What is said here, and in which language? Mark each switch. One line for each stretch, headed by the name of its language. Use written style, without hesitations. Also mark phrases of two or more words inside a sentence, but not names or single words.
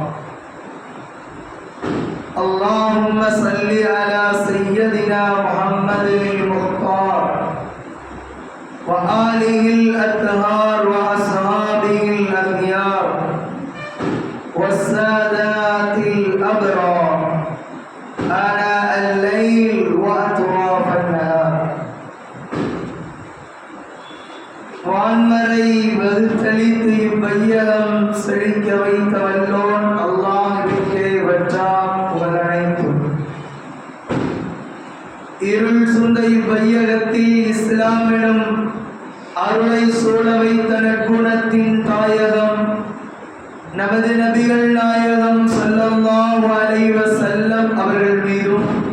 Arabic: اللهم صل على سيدنا محمد المختار وآله الأطهار وأصحابه الأخيار والسادات الأبرار آناء الليل وأطراف النهار.
Tamil: வான்மறை வகுத்தளித்து இவ்வையகம் செழிக்க வைத்த வல்லோன் அல்லாஹ்விற்கே வற்றாம் புகழனைத்தும். இருள் சூழ்ந்த இவ்வையகத்தில் இஸ்லாம் எனும் அருளை சூழ வைத்த நற்குணத்தின் தாயகம் நமது நபிகள் நாயகம்
Arabic: صلى الله عليه وسلم
Tamil: அவர்கள் மீதும்